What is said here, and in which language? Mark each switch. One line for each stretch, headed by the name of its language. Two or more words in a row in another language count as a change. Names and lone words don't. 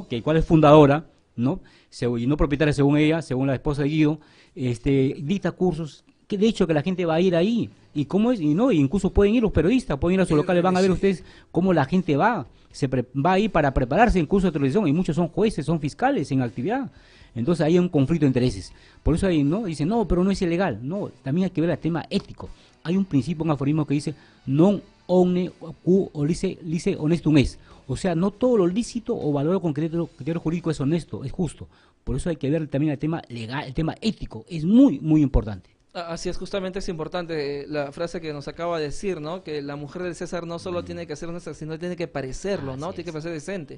Spanish: Que cual es fundadora, ¿no? Y no propietaria según ella, según la esposa de Guido, dicta cursos, que de hecho que la gente va a ir ahí, y cómo es, y no, incluso pueden ir los periodistas, pueden ir a sus locales, van a ver ustedes cómo la gente va a ir para prepararse en curso de televisión, y muchos son jueces, son fiscales en actividad. Entonces ahí hay un conflicto de intereses. Por eso ahí no dicen, no, pero no es ilegal. No, también hay que ver el tema ético. Hay un principio, un aforismo que dice,
Latin: non omne quo lice honestum est.
Spanish: O sea, no todo lo lícito o valor con criterio jurídico es honesto, es justo. Por eso hay que ver también el tema legal, el tema ético. Es muy, muy importante. Así es, justamente es importante la frase que nos acaba de decir, ¿no? Que la mujer del César no solo tiene que ser honesta, sino tiene que parecerlo, ¿no? Tiene que parecer decente.